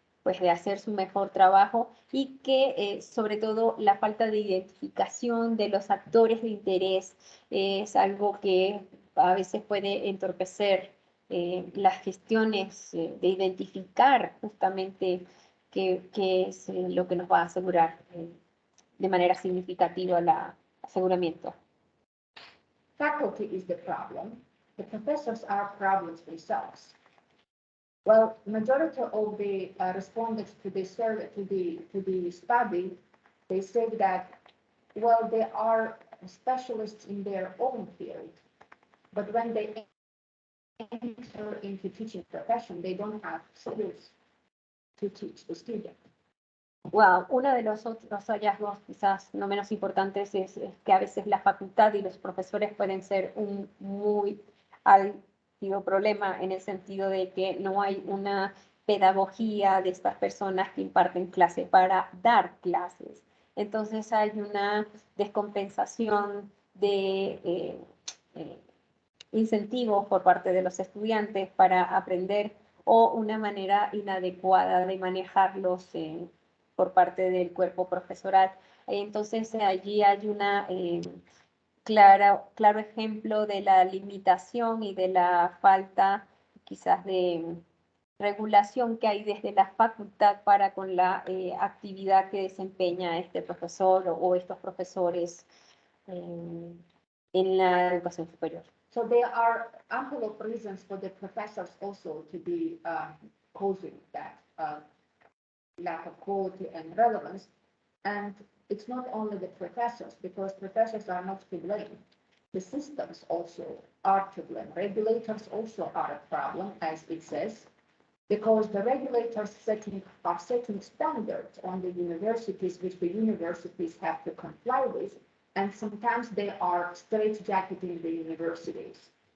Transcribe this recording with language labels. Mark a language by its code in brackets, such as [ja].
[es] pues de hacer su mejor trabajo y que sobre todo la falta de identificación de los actores de interés es algo que a veces puede entorpecer las gestiones de identificar justamente qué es lo que nos va a asegurar de manera significativa el aseguramiento. [en] Faculty is the problem. The professors are problems themselves. Well, majority of the respondents to the survey, to the study, they said that, well, they are specialists in their own field, but when they enter into teaching profession, they don't have skills to teach the student. [es] Wow, uno de los otros hallazgos quizás no menos importantes es que a veces la facultad y los profesores pueden ser un muy alto problema en el sentido de que no hay una pedagogía de estas personas que imparten clase para dar clases. Entonces hay una descompensación de incentivos por parte de los estudiantes para aprender o una manera inadecuada de manejarlos por parte del cuerpo profesoral. Entonces allí hay una claro ejemplo de la limitación y de la falta quizás de regulación que hay desde la facultad para con la actividad que desempeña este profesor o estos profesores en la educación superior. [en] So there are ample of reasons for the professors also to be causing that lack of quality and relevance. And it's not only the professors, because professors are not to blame. The systems also are to blame. Regulators also are a problem, as it says, because the regulators are setting standards on the universities, which the universities have to comply with, and sometimes they are straitjacketing the universities.